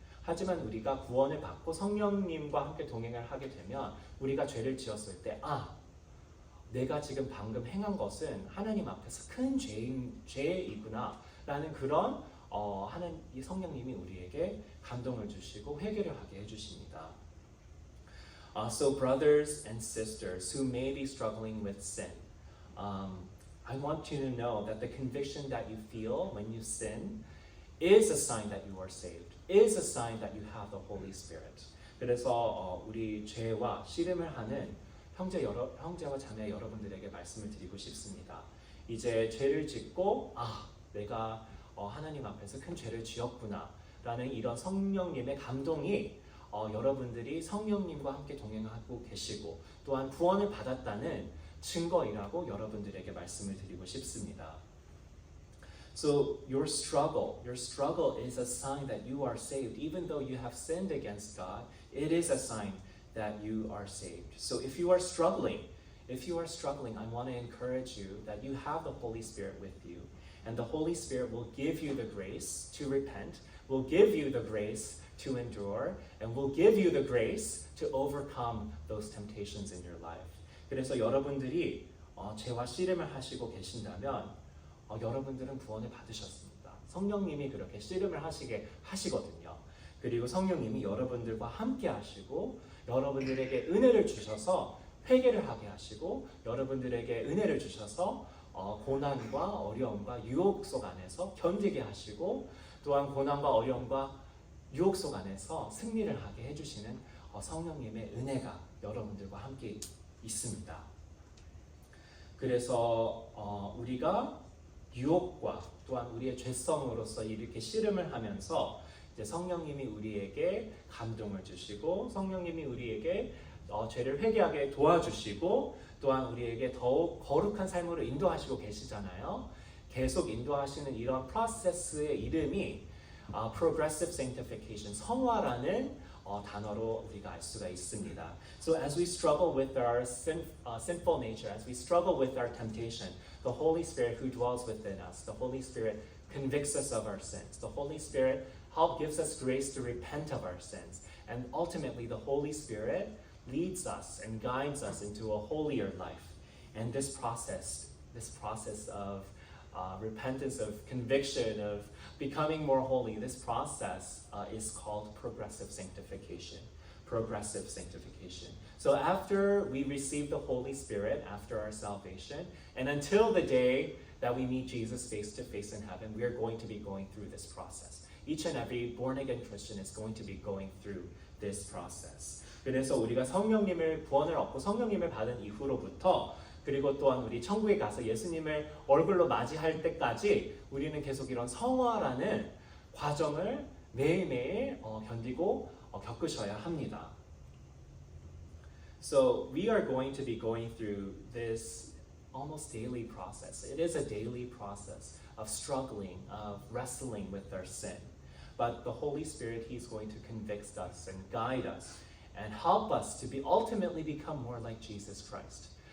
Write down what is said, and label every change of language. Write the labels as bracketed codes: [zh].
[ko] 하지만 우리가 구원을 받고 성령님과 함께 동행을 하게 되면 우리가 죄를 지었을 때 내가 지금 방금 행한 것은 하나님 앞에서 큰 죄이구나 라는 그런 이 성령님이 우리에게 감동을 주시고 회개를 하게 해주십니다. [en] So brothers and sisters who may be struggling with sin, I want you to know that the conviction that you feel when you sin is a sign that you are saved, is a sign that you have the Holy Spirit. [ko] 그래서 우리 죄와 씨름을 하는 형제와 자매 여러분들에게 말씀을 드리고 싶습니다. 이제 죄를 짓고 내가 하나님 앞에서 큰 죄를 지었구나 라는 이런 성령님의 감동이 여러분들이 성령님과 함께 동행하고 계시고 또한 구원을 받았다는 증거이라고 여러분들에게 말씀을 드리고 싶습니다. [en] So your struggle is a sign that you are saved. Even though you have sinned against God, it is a sign that you are saved. So if you are struggling, I want to encourage you that you have the Holy Spirit with you. And the Holy Spirit will give you the grace to repent, will give you the grace to endure, and will give you the grace to overcome those temptations in your life. [ko] 그래서 여러분들이 죄와 씨름을 하시고 계신다면 여러분들은 구원을 받으셨습니다. 성령님이 그렇게 씨름을 하시게 하시거든요. 그리고 성령님이 여러분들과 함께 하시고 여러분들에게 은혜를 주셔서 회개를 하게 하시고 여러분들에게 은혜를 주셔서 고난과 어려움과 유혹 속 안에서 견디게 하시고 또한 고난과 어려움과 유혹 속 안에서 승리를 하게 해주시는 성령님의 은혜가 여러분들과 함께 있습니다. 그래서 우리가 유혹과 또한 우리의 죄성으로서 이렇게 씨름을 하면서 이제 성령님이 우리에게 감동을 주시고 성령님이 우리에게 죄를 회개하게 도와주시고 또한 우리에게 더욱 거룩한 삶으로 인도하시고 계시잖아요. 계속 인도하시는 이런 프로세스의 이름이 Progressive Sanctification, 성화라는 단어로 우리가 알 수가 있습니다. [en] So as we struggle with our sinful nature, as we struggle with our temptation, the Holy Spirit who dwells within us, the Holy Spirit convicts us of our sins. The Holy Spirit gives us grace to repent of our sins. And ultimately, the Holy Spirit leads us and guides us into a holier life. And this process of repentance, of conviction, of becoming more holy, this process is called progressive sanctification. Progressive sanctification. So after we receive the Holy Spirit, after our salvation, and until the day that we meet Jesus face to face in heaven, we are going to be going through this process. Each and every born-again Christian is going to be going through this process. [ko] 그래서 우리가 성령님을 구원을 얻고 성령님을 받은 이후로부터 그리고 또한 우리 천국에 가서 예수님을 얼굴로 맞이할 때까지 우리는 계속 이런 성화라는 과정을 매일매일 견디고 겪으셔야 합니다. [en] So we are going to be going through this almost daily process. It is a daily process of struggling, of wrestling with our sin. But the Holy Spirit, He's going to convict us and guide us and help us to ultimately become more like Jesus Christ.